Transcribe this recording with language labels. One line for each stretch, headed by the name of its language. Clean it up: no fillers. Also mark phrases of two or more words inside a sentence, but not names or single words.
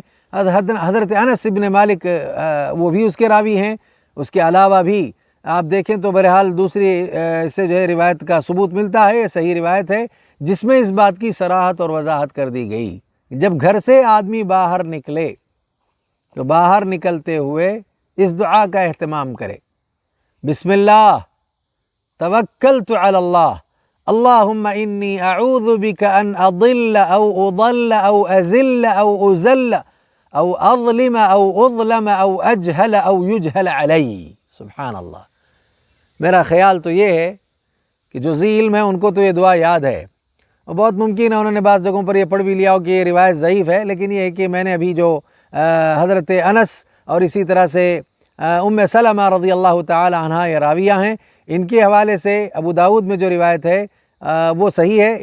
Urdu: حضرت انس بن مالک وہ بھی اس کے راوی ہیں، اس کے علاوہ بھی آپ دیکھیں تو بہرحال دوسری اس سے جو ہے روایت کا ثبوت ملتا ہے، یہ صحیح روایت ہے جس میں اس بات کی صراحت اور وضاحت کر دی گئی۔ جب گھر سے آدمی باہر نکلے تو باہر نکلتے ہوئے اس دعا کا اہتمام کرے،
Arabic: بسم اللہ توکلت علی اللہ اللہم انی اعوذ بک ان اضل او اضل او ازل او ازل او اظلم او اظلم او اجہل او یجہل علی۔
Urdu: سبحان اللہ۔ میرا خیال تو یہ ہے کہ جو ذی علم ہے ان کو تو یہ دعا یاد ہے، اور بہت ممکن ہے انہوں نے بعض جگہوں پر یہ پڑھ بھی لیا ہو کہ یہ روایت ضعیف ہے، لیکن یہ ہے کہ میں نے ابھی جو حضرت انس اور اسی طرح سے ام سلمہ
Arabic: رضی اللہ تعالی عنہا
Urdu: یہ راویہ ہیں، ان کے حوالے سے ابو داؤد میں جو روایت ہے وہ صحیح ہے۔